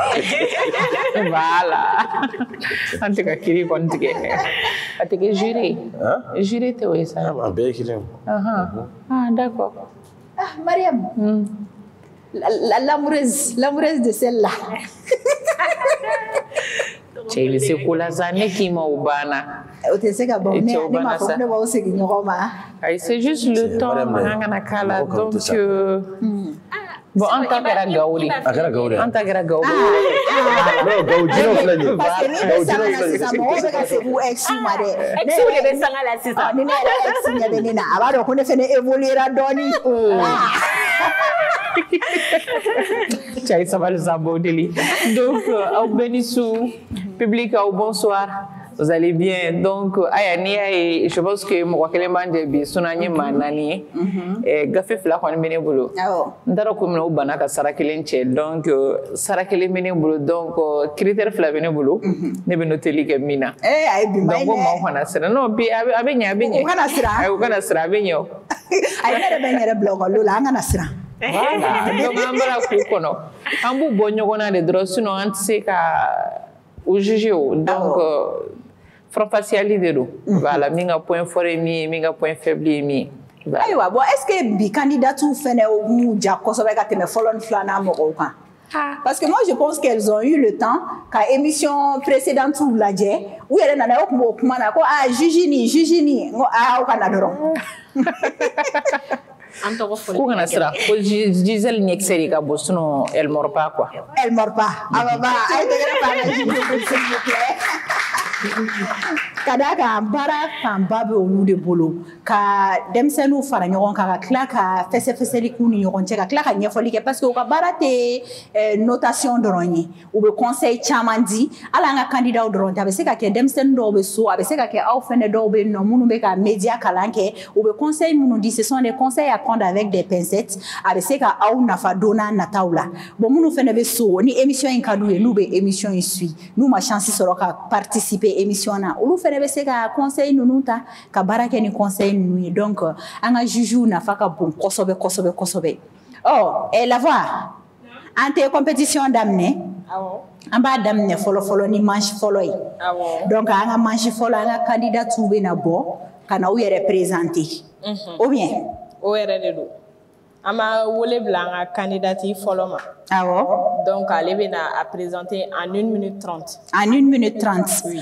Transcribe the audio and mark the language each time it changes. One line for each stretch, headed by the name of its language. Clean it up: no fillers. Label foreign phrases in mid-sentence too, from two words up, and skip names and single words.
Bambara: voilà an tɛ ka kiiri kɔni tigɛ a tɛ kɛ jury tɛ o ye sa a bɛɛ ye kelen d'accord
French: Mariam l'amoureuse de celle-là
Bambara: cɛ i bɛ se ko la sa ne k'i ma o banna o tɛ se ka bɔ ne m'a fɔ ne b'aw segin ɲɔgɔn ma
French: c'est juste le temps
Bambara: an kana k'a la donc bon an ta kɛra gawo de a kɛra gawo de an ta kɛra gawo de gawo jinɛw filɛ nin ye
French: parce que
Bambara: ni bɛ sanga la sisan mɔgɔw bɛ ka segin u ex ma dɛ ex de bɛ sanga la sisan ni ne yɛrɛ ex ɲɛ bɛ ne na a b'a dɔn ko ne fana évoluera dɔɔnin cɛ sabali sa Baudeli donc aw bɛɛ ni su public aw
French: bonsoir vous allez bien
Bambara: donc aya ni y'a ye
French: je pense que
Bambara: mɔgɔ kelen b'an jɛ bi sinon an ye maa 4 ye gafe 2 kɔni bɛ ne bolo n t'a dɔn ko min na u banna ka sara 1 cɛ donc sara 1 bɛ ne bolo donc critère 2 bɛ ne bolo ne bɛ noteli kɛ min na donc ko maaw kana siran non bi a bɛ ɲɛ u kana siran a bɛ ɲɛ o ayi ne yɛrɛ bɛ n yɛrɛ bila ekɔli la an kana siran voilà donc an bɔra k'u kɔnɔ an b'u bɔ ɲɔgɔn na de dɔrɔn sinon an tɛ se ka u juger o donc faranfasiyali de don voilà min ka
French: point fort
Bambara: ye min ye min ka
French: point faible
Bambara: ye min ye ayiwa bon
French: est ce que
Bambara: bi candidatiw fɛnɛ b'u ja kosɛbɛ ka tɛmɛ fɔlɔ ni filanan mɔgɔw kan
French: parce que moi je pense qu'elles ont eu le temps
Bambara: ka
French: émission précédente
Bambara: lajɛ u yɛrɛ nana o tun b'o kuma na ko juge ni n ko aw ka na dɔrɔn ko kana siran ko Gisèle Nyexer de ka bon sinon
French: elle mord pas quoi elle mord pas
Bambara: ababa ay tɛgɛrɛ b'a la
French: s'il vous plaît
Bambara: ka d'a kan baara fanba bɛ olu de bolo ka denmisɛnninw fara ɲɔgɔn kan ka tila ka fɛsɛfɛsɛli k'u ni ɲɔgɔn cɛ ka tila ka ɲɛfɔli kɛ
French: parce que
Bambara: u ka baara tɛ notation dɔrɔn ye u bɛ conseil caman di hali an ka candidat dɔrɔn tɛ a bɛ se ka kɛ denmisɛnnin dɔw bɛ so a bɛ se ka kɛ aw fɛnɛ dɔw bɛ yen nɔ minnu bɛ ka média kalan kɛ u bɛ conseil minnu di
French: ce sont des conseils à prendre avec des pincettes
Bambara: a bɛ se ka aw nafa don n'a nataw la bon minnu fɛnɛ bɛ so ni émission in ka d'u ye n'u bɛ émission in suit n'u ma chance sɔrɔ ka participer émission na olu fɛnɛ bɛ se ka conseil ninnu ta ka baara kɛ ni conseil ninnu ye donc an ka jugew nafa ka bon kosɛbɛ kosɛbɛ kosɛbɛ la voix an tɛ compétition daminɛ an b'a daminɛ fɔlɔ ni manche fɔlɔ ye donc an ka manche fɔlɔ an ka candidatiw bɛ na bɔ ka na u yɛrɛ présenter
French: ou bien
Bambara: o yɛrɛ de don an b'a wele bila an ka candidati fɔlɔ ma donc ale bɛ na a présenter
French: en 1 minute 30 en 1 minute 30 oui.